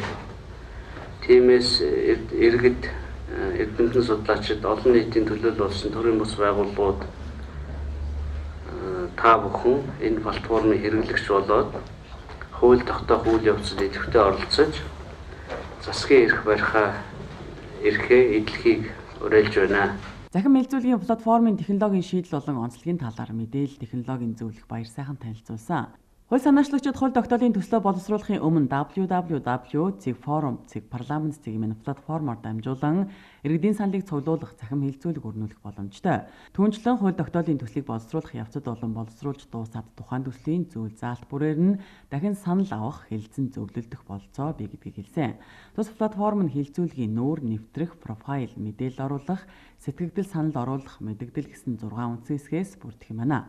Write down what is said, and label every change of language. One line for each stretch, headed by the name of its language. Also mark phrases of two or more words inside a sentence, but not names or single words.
Mongolian: Тиймээс иргэд эрдэмтэн судлаачид олон нийтийн төлөөлөл болсон төрийн бус байгууллагууд та бүхэн энэ платформыг хэрэглэгч болоод хууль тогтоох үйл явцад идэвхтэй оролцож засгийн эрх барихаа эрхээ эдлэхийг уриалж байна. Захим хэлэлцүүлгийн платформын технологийн шийдэл болон онцлогийн талаар мэдээлэл технологийн зөвлөх баяр сайхан танилцуулсан. Хууль санаачлагчид хууль тогтоолын төслөө боловсруулахын өмнө www.cig.forum.cig.parliament.cig платформоор дамжуулан иргэдийн саналыг цуглуулах, захим хэлэлцүүлэг өрнүүлэх боломжтой. Түүнчлэн хууль тогтоолын төслийг боловсруулах явцад болон боловсруулж дуусаад тухайн төслийн зүйл заалт бүрээр нь дахин санал авах, хэлэлцэн зөвлөлдөх болцоо бий гэдгийг хэлсэн. Тус платформ нь хэлэлцүүлгийн нүүр, нэвтрэх, профайл, мэдээлэл оруулах, сэтгэгдэл санал оруулах, мэдэгдэл гэсэн 6 үндсэн хэсгээс бүрдэх юм байна.